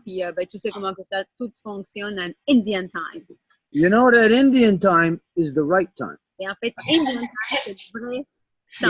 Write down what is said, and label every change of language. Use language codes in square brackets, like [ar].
[fr] Puis, ben, tu sais comment que tout fonctionne en Indian time. [en] You know that Indian time is the right time. [fr] Et en fait, Indian time, c'est le vrai temps.